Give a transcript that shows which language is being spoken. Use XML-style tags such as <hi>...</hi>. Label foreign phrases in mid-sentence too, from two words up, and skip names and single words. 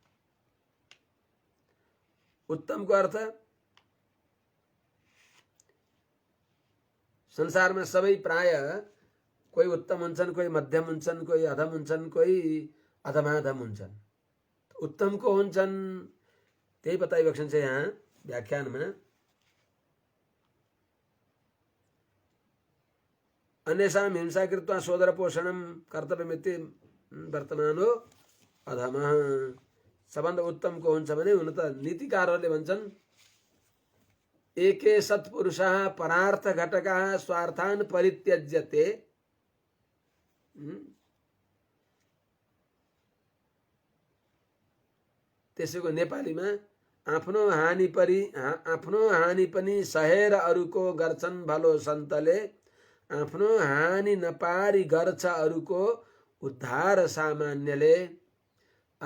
<ne>उत्तमको अर्थ संसारमा सबै प्राय कोही उत्तम हुन्छन्, कोही मध्यम हुन्छन्, कोही अधम हुन्छन्, कोही अधमाधम हुन्छन्। उत्तमको हुन्छन् त्यही बताइबक्सिन्छ यहाँ व्याख्यानमा।</ne> <sa>अन्येषां हिंसा कृत्वा सोदर पोषणम कर्तव्यमिति वर्तमानो अधमः।</sa> <ne>सबभन्दा उत्तमको हुन्छ भने हुन त नीतिकारहरूले भन्छन्</ne> <sa>एके सत्पुरुषः परार्थ घटकः स्वार्थान् परित्यज्यते।</sa> <ne>त्यसैको नेपालीमा आफ्नो हानि पनि सहेर अरूको गर्छन् भलो सन्तले, आफ्नो हानि नपारी गर्छ अरूको उद्धार सामान्यले।</ne>